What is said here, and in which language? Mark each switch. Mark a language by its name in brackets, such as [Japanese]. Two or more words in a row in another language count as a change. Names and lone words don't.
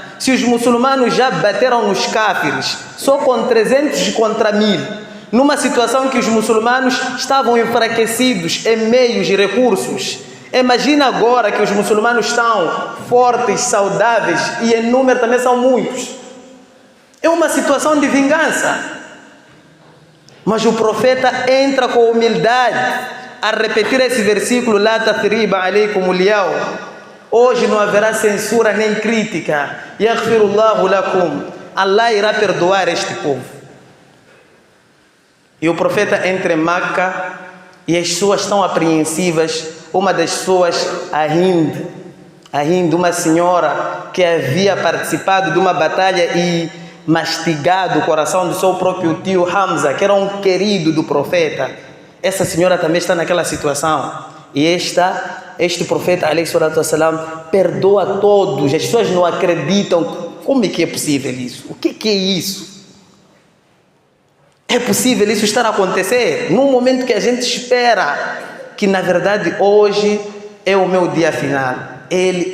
[Portuguese] Se os muçulmanos já bateram nos cáfires, só com 300 contra 1000, numa situação que os muçulmanos estavam enfraquecidos em meios e recursos, imagina agora que os muçulmanos estão fortes, saudáveis e em número também são muitos. É uma situação de vingança. Mas o profeta entra com humildade a repetir esse versículo: [Arabic] لا تثريب عليكم اليوم. [Portuguese] Hoje não haverá censura nem crítica. [Arabic] يغفر الله لكم. [Portuguese] Allah irá perdoar este povo. E o profeta entra em Meca e as pessoas estão apreensivas. Uma das pessoas, a Hind, uma senhora que havia participado de uma batalha e mastigado o coração do seu próprio tio Hamza, que era um querido do profeta. Essa senhora também está naquela situação. E este profeta, [Arabic] عليه الصلاة والسلام, [Portuguese] perdoa todos. As pessoas não acreditam. Como é que é possível isso? O que é isso? É possível isso estar a acontecer num momento que a gente espera que, na verdade, hoje é o meu dia final.